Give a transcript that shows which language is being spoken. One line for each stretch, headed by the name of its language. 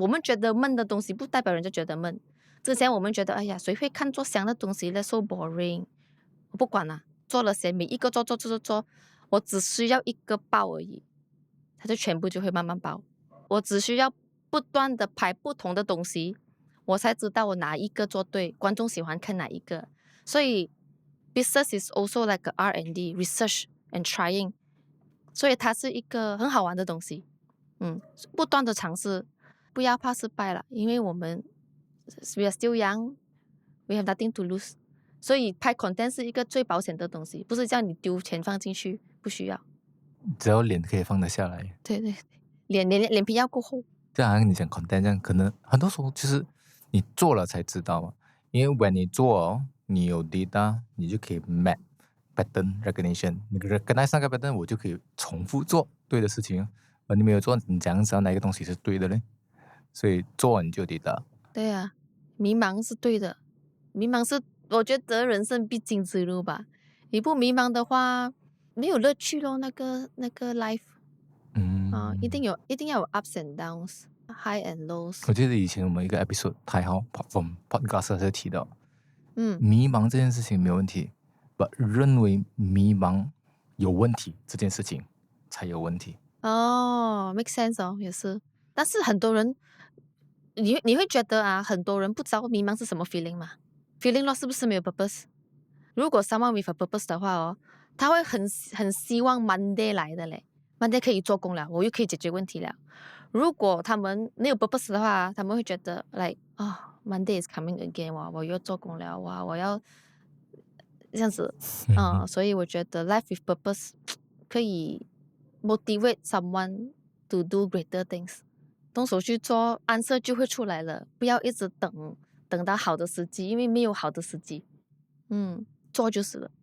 Chinese: 我们觉得闷的东西，不代表人家觉得闷。之前我们觉得，哎呀，谁会看做香的东西呢 ？
English: So boring。
Chinese: 我不管了，做了谁，每一个做，我只需要一个爆而已，它就全部就会慢慢爆。我只需要不断的拍不同的东西，我才知道我哪一个做对，观众喜欢看哪一个。
English: 所以 business is also like a R&D research and trying。
Chinese: 所以它是一个很好玩的东西，不断的尝试，不要怕失败了，因为我们
English: we are still young， we have nothing to lose，
Chinese: 所以拍 content 是一个最保险的东西，不是叫你丢钱放进去，不需要，只要脸可以放得下来。对，脸皮要够厚。就好像你讲 content 这样，可能很多时候就是你做了才知道嘛，因为 when 你做你有 data， 你就可以 map pattern recognition， 你 recognize 那个 pattern， 我就可以重复做对的事情。而你没有做，你怎样知道哪一个东西是对的呢？所以做你就有 data。对啊，迷茫是对的，迷茫是我觉得人生必经之路吧。你不迷茫的话，没有乐趣咯，那个 life。一定要有
English: ups and downs，high and lows。
Chinese: 我记得以前我们一个 episode 太好 from podcast 就提到，迷茫这件事情没有问题，but 认为迷茫有问题这件事情才有问题。
English: make sense
Chinese: 也是。但是很多人，你会觉得啊，很多人不知道迷茫是什么 feeling 吗 ？feeling loss 是不是没有 purpose？如果 someone with a purpose 的话他会很希望 Monday 来的嘞。 Monday 可以做工了，我又可以解决问题了。如果他们没有 purpose 的话，他们会觉得
English: like Monday is coming again，
Chinese: 我又做工了，我要这样子所以我觉得 life with purpose 可以
English: motivate someone to do greater things，
Chinese: 动手去做，answer 就会出来了，不要一直等到好的时机，因为没有好的时机，做就是了。